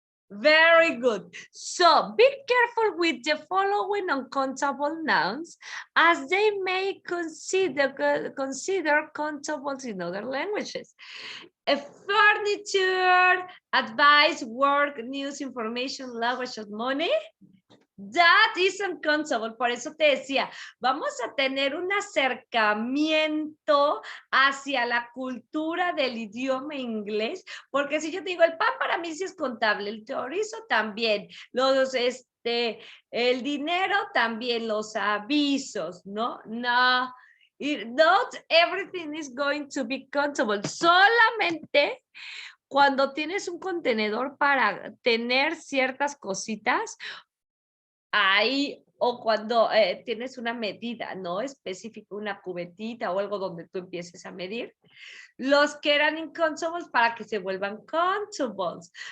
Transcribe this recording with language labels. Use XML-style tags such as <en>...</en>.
<en>Very good. So be careful with the following uncountable nouns, as they may consider countables in other languages. Furniture, advice, work, news, information, language, money. That is uncountable.</en> <es>Por eso te decía, vamos a tener un acercamiento hacia la cultura del idioma inglés, porque si yo te digo, el pan para mí sí es contable, el chorizo también, los el dinero, también los avisos, ¿no? No, not everything is going to be countable. Solamente cuando tienes un contenedor para tener ciertas cositas, ahí, o cuando tienes una medida, ¿no? Específica, una cubetita o algo donde tú empieces a medir. Los que eran incontables para que se vuelvan contables.</es>